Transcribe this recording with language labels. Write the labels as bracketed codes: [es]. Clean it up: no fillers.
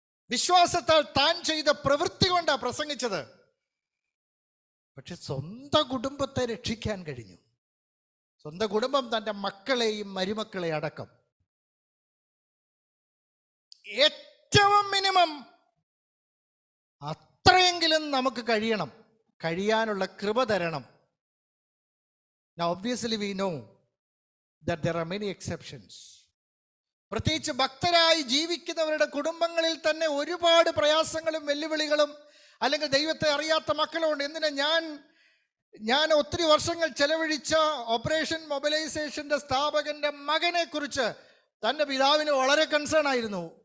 [ml] വിശ്വാസത്താൽ താൻ ചെയ്ത പ്രവൃത്തി കൊണ്ടാണ് പ്രസംഗിച്ചത്. പക്ഷെ സ്വന്തം കുടുംബത്തെ രക്ഷിക്കാൻ കഴിഞ്ഞു. സ്വന്തം കുടുംബം, തൻ്റെ മക്കളെയും മരുമക്കളെ അടക്കം. ഏറ്റവും മിനിമം അത്രയെങ്കിലും നമുക്ക് കഴിയാനുള്ള കൃപ തരണം. [en] Now obviously we know that there are many exceptions. [ml] പ്രത്യേകിച്ച് ഭക്തരായി ജീവിക്കുന്നവരുടെ കുടുംബങ്ങളിൽ തന്നെ ഒരുപാട് പ്രയാസങ്ങളും വെല്ലുവിളികളും അല്ലെങ്കിൽ ദൈവത്തെ അറിയാത്ത മക്കളുണ്ട്. എന്തിനാ ഞാൻ ഒത്തിരി വർഷങ്ങൾ ചെലവഴിച്ച ഓപ്പറേഷൻ മൊബിലൈസേഷന്റെ സ്ഥാപകന്റെ മകനെ കുറിച്ച് തൻ്റെ പിതാവിന് വളരെ കൺസേൺ ആയിരുന്നു.